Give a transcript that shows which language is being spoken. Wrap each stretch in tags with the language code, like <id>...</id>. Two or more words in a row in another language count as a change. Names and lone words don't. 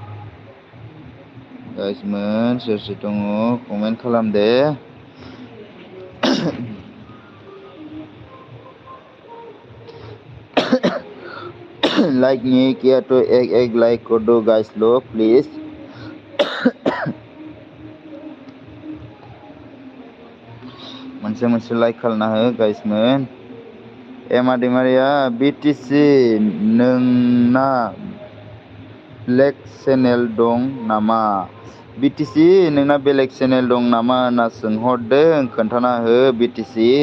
<brx>सोर दङ कमेन्ट खालाम दे</brx> <hi>लाइक नहीं किया तो एक लाइक कर दो गाइस लोग प्लीज</hi> <brx>मोनसे लाइक खालामना हो गाइसमोन एमा दैमारिया बिटिसि नोंना</brx> <en>black channel</en> <brx>दं नामा बिटिसि नोंना बेलेग चेनेल दं नामा होनना सोंहरदों खोन्थाना हो बिटिसि</brx>